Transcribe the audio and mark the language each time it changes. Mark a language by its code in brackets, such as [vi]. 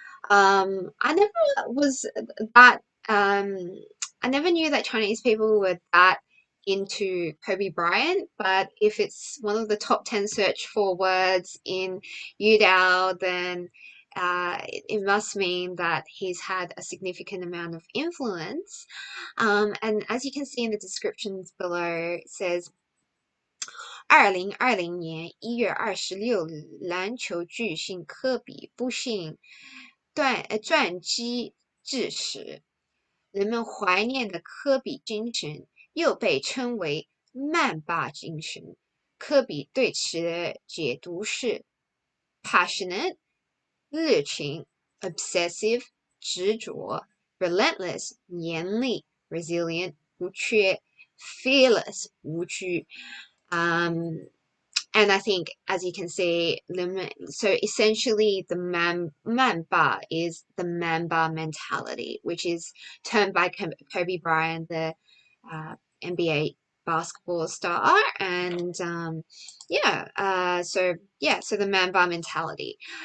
[en] I never was that um, I never knew that Chinese people were that into Kobe Bryant, but if it's one of the top 10 search for words in Youdao, then it must mean that he's had a significant amount of influence. And as you can see in the descriptions below, it says [zh] 2020年1月26日，篮球巨星科比不幸转机致死。人们怀念的科比精神又被称为曼巴精神。科比对此的解读是 passionate 热情 obsessive 执着 relentless 严厉 resilient 不屈 fearless 无惧。 [en] And I think, as you can see, so essentially the Mamba is the Mamba mentality, which is termed by Kobe Bryant, the NBA basketball star. And so the Mamba mentality.